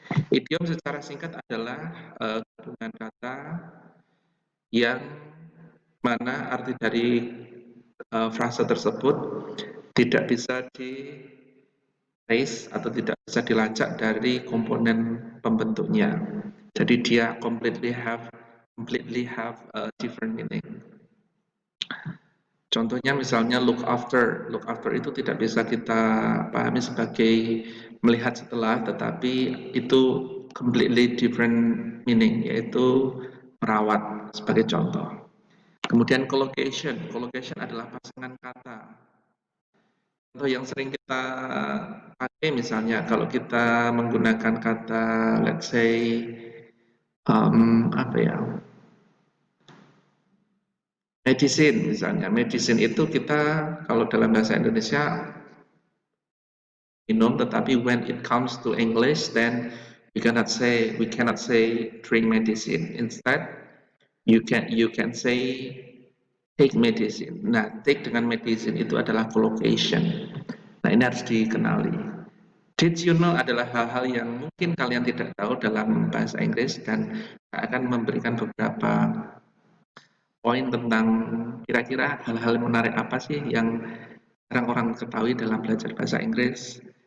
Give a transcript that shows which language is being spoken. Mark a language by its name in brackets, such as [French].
[Indonesian] Idiom secara singkat adalah gabungan kata yang mana arti dari frase tersebut tidak bisa di-trace atau tidak bisa dilacak dari komponen pembentuknya. Jadi dia [English] completely have a different meaning. [Indonesian] Contohnya misalnya look after itu tidak bisa kita pahami sebagai melihat setelah, tetapi itu [English] completely different meaning, [Indonesian] yaitu merawat sebagai contoh. Kemudian collocation adalah pasangan kata. Contoh yang sering kita pakai misalnya kalau kita menggunakan kata [English] let's say [Indonesian] apa ya, medicine misalnya. Medicine itu kita kalau dalam bahasa Indonesia minum, tetapi [English] when it comes to English then we cannot say drink medicine. Instead you can say take medicine. [Indonesian] Nah, take dengan medicine itu adalah collocation. Nah, ini harus dikenali. [English] Did you know [Indonesian] adalah hal-hal yang mungkin kalian tidak tahu dalam bahasa Inggris, dan akan memberikan beberapa poin tentang kira-kira hal-hal menarik apa sih yang orang-orang ketahui dalam belajar bahasa Inggris.